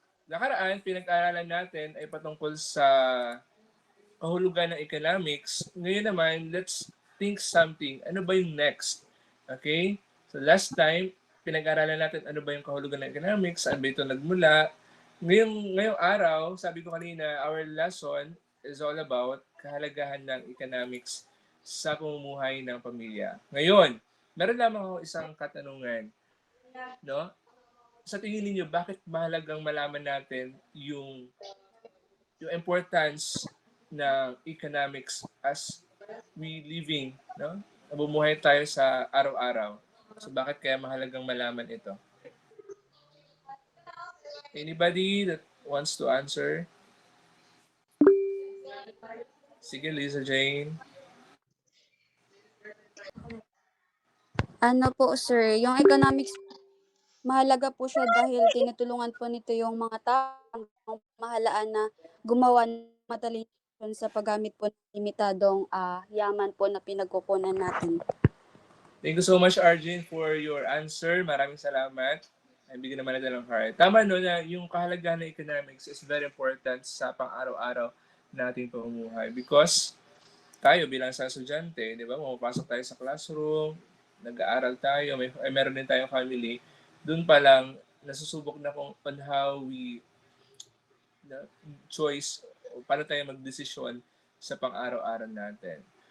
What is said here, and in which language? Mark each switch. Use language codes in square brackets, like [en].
[tl] Nakaraan, pinag-aralan natin ay patungkol sa kahulugan ng economics. [en] Ngayon naman, let's think something. [tl] Ano ba yung next? Okay? [en] So last time, [tl] pinag-aralan natin ano ba yung kahulugan ng economics, saan ba ito nagmula. Ngayong araw, sabi ko kanina, [en] our lesson is all about [tl] kahalagahan ng economics sa pamumuhay ng pamilya. Ngayon, meron lamang ako isang katanungan. No? Sa tingin niyo, bakit mahalagang malaman natin yung importance ng economics [en] as we living, [tl] no? Nabumuhay tayo sa araw-araw. So bakit kaya mahalagang malaman ito? [en] Anybody that wants to answer? [tl] Sige, Lisa Jane. Ano po sir, yung economics, mahalaga po siya dahil tinutulungan po nito yung mga taong mahalaan na gumawa ng matalinong sa paggamit po ng limitadong yaman po na pinagkukunan natin. [en] Thank you so much, Arjun, for your answer. [tl] Maraming salamat. Ay, bigyan naman natin ng heart. Tama no, na yung kahalagahan ng economics [en] is very important [tl] sa pang-araw-araw nating pamumuhay because tayo bilang sa estudyante, di ba, pumapasok tayo sa classroom, nag-aaral tayo, meron din tayong family, doon pa lang nasusubok na kung [en] on how we choice, [tl] paano tayo magdesisyon sa pang-araw-araw natin.